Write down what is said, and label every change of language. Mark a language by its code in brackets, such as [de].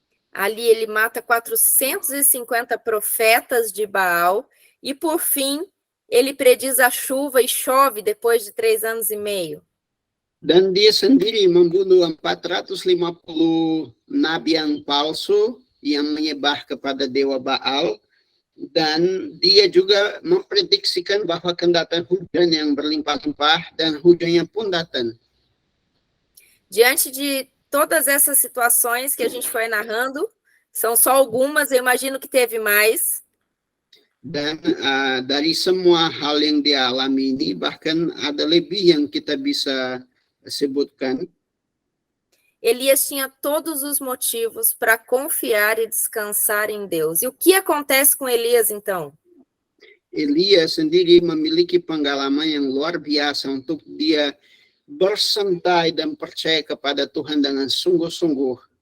[pt] Ali ele mata 450 profetas de Baal e, por fim, ele prediz a chuva e chove depois de 3 anos e meio. [id] Dan dia sendiri membunuh 450 nabi yang palsu yang menyembah kepada dewa Baal, dan dia juga memprediksikan bahwa akan datang hujan yang berlimpah-limpah, dan hujannya pun datang. [pt] Diante de todas essas situações que a gente foi narrando, são só algumas, eu imagino que teve mais. [id] Dan dari semua hal yang dia alami ini, bahkan ada lebih yang kita bisa sebutkan. [pt] Elias tinha todos os motivos para confiar e descansar em Deus. E o que acontece com Elias, então? [id] Elias sendiri memiliki pengalaman yang luar biasa untuk dia bersantai dan percaya kepada Tuhan dengan sungguh-sungguh.